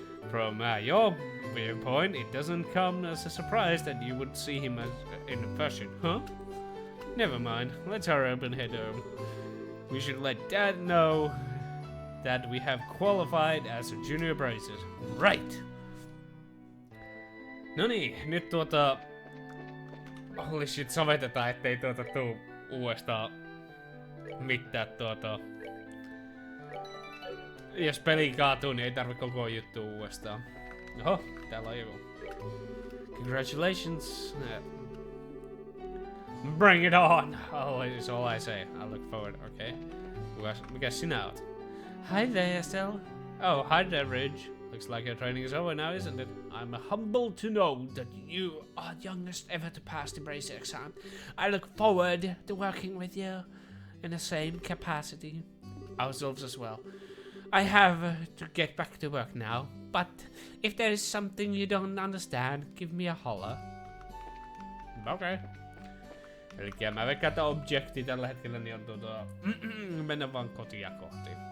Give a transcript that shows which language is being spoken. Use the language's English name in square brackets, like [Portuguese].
[English] From your viewpoint, it doesn't come as a surprise that you would see him as in fashion, huh? Never mind, let's hurry up and head home. We should let Dad know that we have qualified as a junior braces. Right! [Finnish] Noniin, nyt [English] holy shit, [Finnish] sovetetaan, ettei tuu uudestaan mitään jos peli kaatuu, niin ei tarvi koko juttu uudestaan. Oho, täällä on joku. Congratulations. [English] Bring it on! Is all I say. I look forward, okay. [Finnish] Mikäs sinä oot? [English] Hi there, Estelle. Oh, hi there, Ridge. Looks like your training is over now, isn't it? I'm humbled to know that you are youngest ever to pass the bracer exam. I look forward to working with you in the same capacity. Ourselves as well. I have to get back to work now, but if there is something you don't understand, give me a holler. Okay. [Finnish] Elikkä mä veikkaan, että objekti tällä hetkellä niin on mennä vaan kotia kohti.